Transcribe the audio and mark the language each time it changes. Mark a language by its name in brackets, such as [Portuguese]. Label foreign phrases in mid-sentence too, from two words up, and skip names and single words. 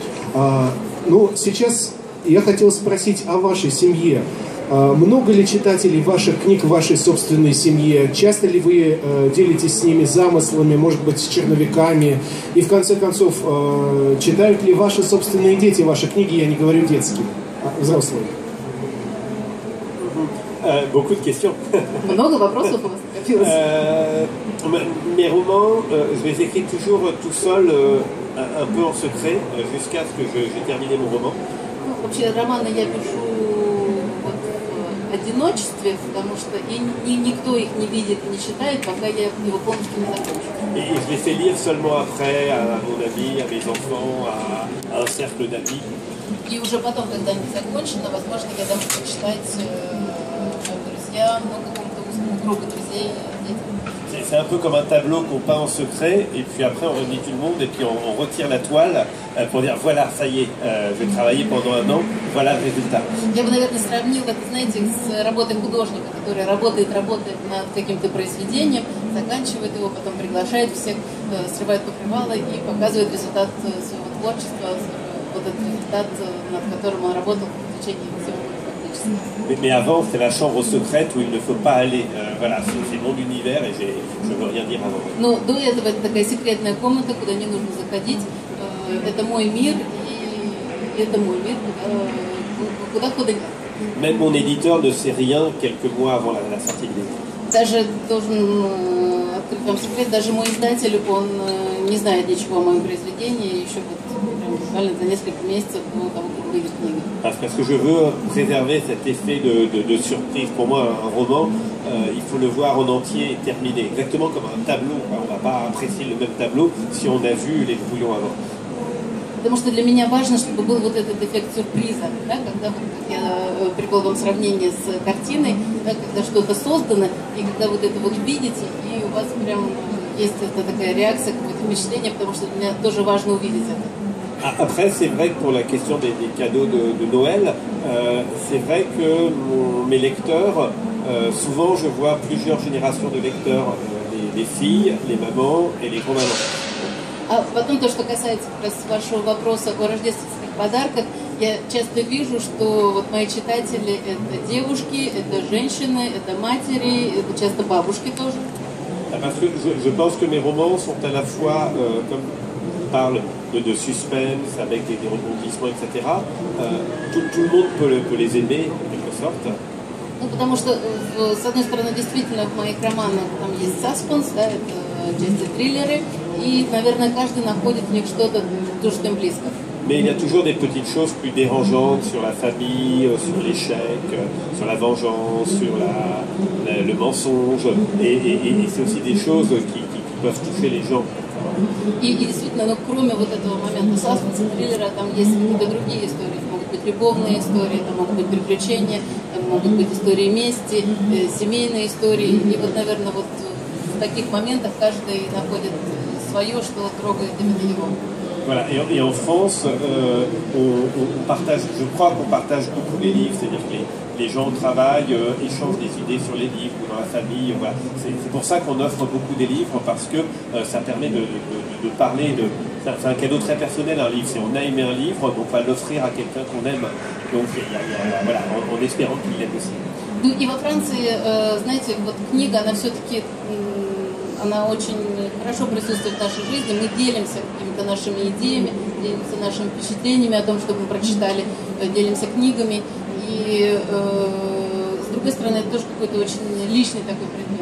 [Russian] Ну, сейчас я хотел спросить о вашей семье. Много ли читателей ваших книг в вашей собственной семье? Часто ли вы делитесь с ними замыслами, может быть, с черновиками? И в конце концов, читают ли ваши собственные дети ваши книги, я не говорю детские, а взрослые? [French] Beaucoup de questions. [Russian] Много вопросов у вас накопилось. [French] Mes romans, je les écris toujours tout seul, un peu en secret, jusqu'à ce que j'ai terminé mon roman. [Russian] Ну, вообще романы я пишу вот в одиночестве, потому что никто их не видит и не читает, пока я его полностью не закончу. [French] Et je les fais lire seulement après à mon ami, à mes enfants, à un cercle d'amis. [Russian] И уже потом, когда они закончены, возможно, я дам почитать друзьям, ну, какому-то узкому кругу друзей, детям. [French] C'est un peu comme un tableau qu'on peint en secret, et puis après on réunit tout le monde, et puis on retire la toile pour dire voilà, ça y est, j'ai travaillé pendant un an, voilà le résultat. [Russian] Я бы, наверное, сравнил это, знаете, с работой художника, который работает над каким-то произведением, заканчивает его, потом приглашает всех, срывает покрывало и показывает результат своего творчества, вот этот результат, над которым он работал в течение всего года. [French] Mais avant, c'est la chambre secrète où il ne faut pas aller. Voilà, c'est mon univers et je ne veux rien dire avant. [Russian] Но до этого это такая секретная комната, куда не нужно заходить. Это мой мир, и это мой мир, куда хода нет. [French] Même mon éditeur ne sait rien quelques mois avant la sortie du livre. [Russian] Даже должен открыть вам секрет, даже мой издатель, он не знает ничего о моем произведении, еще вот буквально за несколько месяцев до того, как выйдет книга. [French] Parce que je veux préserver cet effet de surprise. Pour moi, un roman, il faut le voir en entier et terminé. Exactement comme un tableau. On ne va pas apprécier le même tableau si on a vu les brouillons avant. [Russian] Потому что для меня важно, чтобы был вот этот эффект сюрприза, да, когда, вот, как я привел вам сравнение с картиной, да, когда что-то создано, и когда вот это вот видите, и у вас прям есть эта такая реакция, какое-то впечатление, потому что для меня тоже важно увидеть это. [French] Après, c'est vrai que pour la question des cadeaux de Noël, c'est vrai que mes lecteurs, souvent je vois plusieurs générations de lecteurs, les filles, les mamans et les grands-mamans. [Russian] А потом то, что касается как раз вашего вопроса о рождественских подарках, я часто вижу, что вот мои читатели — это девушки, это женщины, это матери, это часто бабушки тоже. [French] Parce que je pense que mes romans sont à la fois, comme on parle de suspense, avec des rebondissements, etc., tout le monde peut les aimer, en quelque sorte. [Russian] Ну, потому что, с одной стороны, действительно, в моих романах там есть саспенс, да, это части триллеры, и, наверное, каждый находит в них что-то, то, что им близко. [French] Mais il y a toujours des petites choses plus dérangeantes sur la famille, sur l'échec, sur la vengeance, sur le mensonge, et c'est aussi des choses qui peuvent toucher les gens. [Russian] И действительно, ну, кроме вот этого момента саспенса, триллера, там есть какие-то другие истории. Могут быть любовные истории, там могут быть приключения, там могут быть истории мести, семейные истории. И вот, наверное, вот в таких моментах каждый находит свое, что трогает именно его. [French] Voilà. Et en France, on partage, je crois qu'on partage beaucoup les livres, c'est-à-dire que les gens au travail échangent des idées sur les livres ou dans la famille. Voilà. C'est pour ça qu'on offre beaucoup des livres, parce que ça permet de parler de... C'est un cadeau très personnel, un livre. Si on a aimé un livre, donc on va l'offrir à quelqu'un qu'on aime. Donc voilà, en espérant qu'il l'aime aussi. [Russian] Ну и во Франции, знаете, вот книга, она все-таки, она очень хорошо присутствует в нашей жизни. Мы делимся какими-то нашими идеями, делимся нашими впечатлениями о том, что мы прочитали, делимся книгами. И с другой стороны, это тоже какой-то очень личный такой предмет.